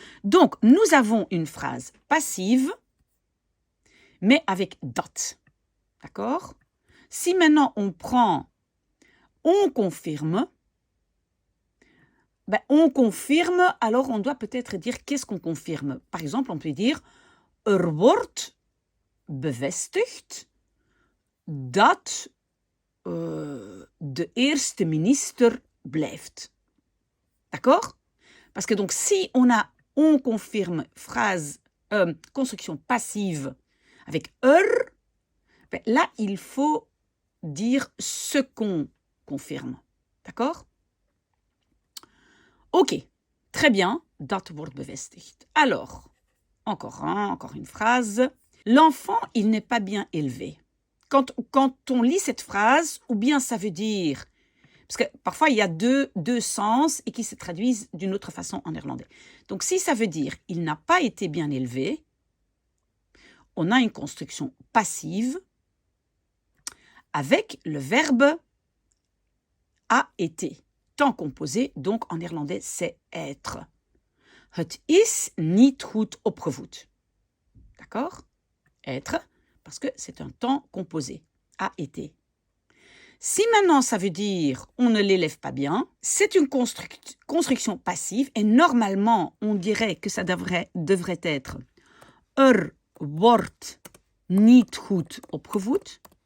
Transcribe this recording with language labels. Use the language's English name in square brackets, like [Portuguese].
[French] Donc, nous avons une phrase passive, mais avec dat. D'accord? Si maintenant on prend, on confirme, Ben, on confirme, alors on doit peut-être dire qu'est-ce qu'on confirme. Par exemple, on peut dire [Dutch] wordt bevestigd dat de eerste minister blijft. [French] D'accord? Parce que donc, si on confirme phrase, construction passive avec ben là, il faut dire ce qu'on confirme. D'accord? Ok, très bien. [Dutch] Dat wordt bevestigd. [French] Alors, encore une phrase. L'enfant, il n'est pas bien élevé. Quand on lit cette phrase, ou bien ça veut dire... Parce que parfois, il y a deux sens et qui se traduisent d'une autre façon en néerlandais. Donc, si ça veut dire « il n'a pas été bien élevé », on a une construction passive avec le verbe « a été ». Temps composé, donc en néerlandais, c'est « être ». [Dutch] Het is niet goed opgevoed. [French] D'accord? Être, parce que c'est un temps composé. A été. Si maintenant ça veut dire on ne l'élève pas bien, c'est une construction passive et normalement on dirait que ça devrait être [Dutch] wordt niet goed opgevoed.